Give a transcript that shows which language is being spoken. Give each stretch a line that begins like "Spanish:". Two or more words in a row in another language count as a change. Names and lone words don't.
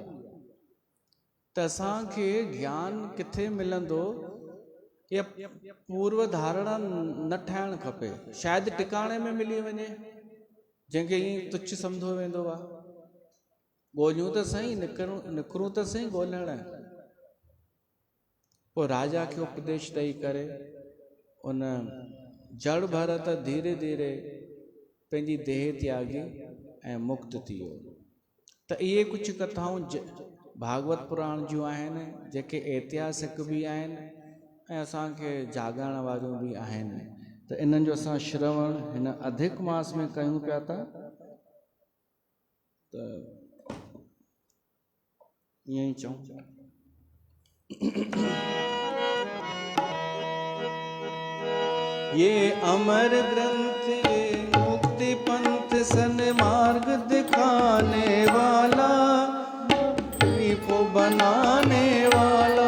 Sindhi: त असांखे ज्ञान किथे मिलंदो, या पूर्व धारणा न ठाहिणु खपे। शायदि टिकाणे में मिली वञे जंहिंखे ईअं तुच्छ सम्झो वेंदो आहे। ॻोल्हियूं त सही, निकिरूं त सही ॻोल्हण। पोइ राजा खे उपदेश ॾेई करे उन जड़ भरत धीरे धीरे पंहिंजी देह त्यागी ऐं मुक्त थी वियो। त इहे कुझु कथाऊं भागवत पुराण जूं आहिनि, जेके ऐतिहासिक बि आहिनि ऐं असांखे जाॻाइण वारियूं बि आहिनि। त इन्हनि जो असां श्रवण हिन अधिक मास में कयूं पिया था। त ईअं ई चऊं।
Hindi: ये अमर ग्रंथ, ये मुक्ति पंथ सन्मार्ग दिखाने वाला, को बनाने वाला।